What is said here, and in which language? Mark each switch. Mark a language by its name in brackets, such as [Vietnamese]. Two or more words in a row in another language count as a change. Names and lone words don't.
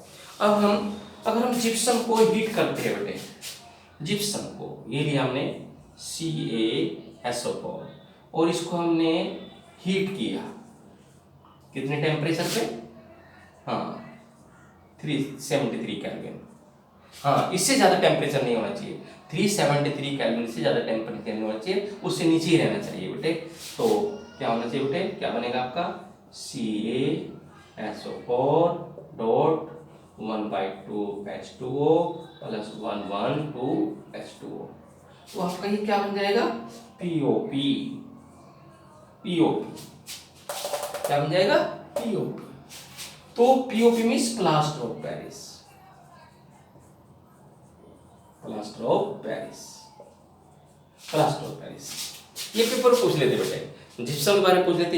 [Hindi] अब अगर हम जिप्सम को हीट करते हैं बेटे, जिप्सम को ये लिया हमने CaSO4 और इसको हमने हीट किया, कितने टेम्परेचर पे? हाँ 373 केल्विन। हाँ इससे ज़्यादा टेम्परेचर नहीं होना चाहिए, 373 केल्विन से ज़्यादा टेम्परेचर नहीं होना चाहिए, उससे नीचे ही रहना चाहिए बेटे। तो क्या होना चाहिए बेटे? क्या बनेगा आपका? CaSO4.1/2H2O plus 1/2H2O, तो आपका ये क्या बन जाएगा? पीओपी। क्या बन जाएगा? पीओपी। [English] तो POP means plaster of Paris. [Hindi] ये पेपर पूछ लेते बेटे, जिप्सम के बारे में पूछ लेते।